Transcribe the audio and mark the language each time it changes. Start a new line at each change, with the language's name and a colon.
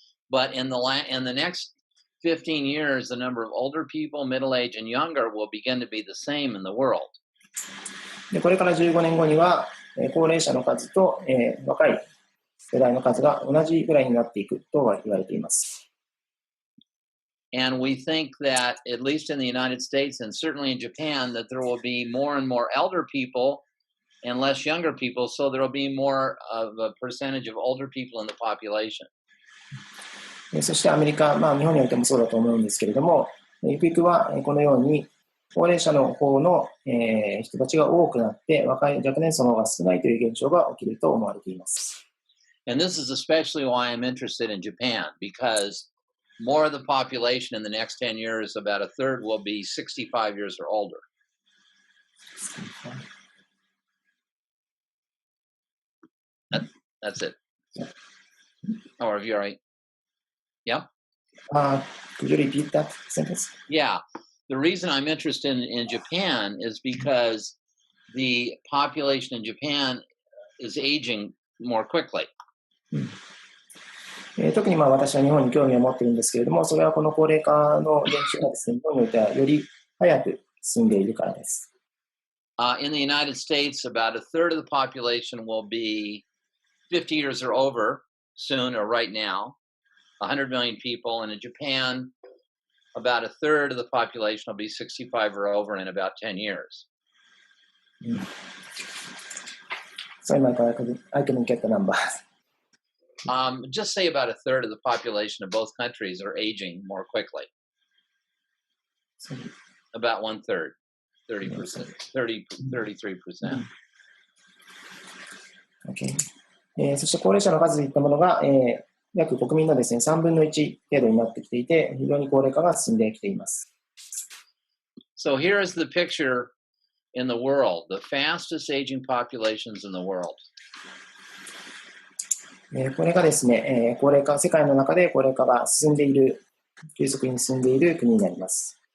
English: But in the next 15 years, the number of older people, middle age, and younger will begin to be the same in the world.
Japanese: でこれから15年後には、高齢者の数と、若い世代の数が同じぐらいになっていくとは言われています。
English: And we think that, at least in the United States and certainly in Japan, that there will be more and more elder people and less younger people, so there will be more of a percentage of older people in the population.
Japanese: そしてアメリカ、日本においてもそうだと思うんですけれども、ゆくゆくはこのように高齢者の方の人たちが多くなって、若年層の方が少ないという現象が起きると思われています。
English: And this is especially why I'm interested in Japan, because more of the population in the next 10 years, about a third, will be 65 years or older. That's it. Oh, are you all right? Yeah? Could you repeat that sentence? Yeah. The reason I'm interested in Japan is because the population in Japan is aging more quickly.
Japanese: 特に私は日本に興味を持っているんですけれども、それはこの高齢化の現象がですね、日本においてはより早く進んでいるからです。
English: In the United States, about a third of the population will be 50 years or over soon or right now, 100 million people. And in Japan, about a third of the population will be 65 or over in about 10 years. Sorry, Michael, I couldn't get the numbers. Just say about a third of the population of both countries are aging more quickly. About one third, 30%, 33%. Okay.
Japanese: そして高齢者の数といったものが、約国民のですね、3分の1程度になってきていて、非常に高齢化が進んできています。
English: So here is the picture in the world, the fastest aging populations in the world.
Japanese: これがですね、高齢化、世界の中で高齢化が進んでいる、急速に進んでいる国になります。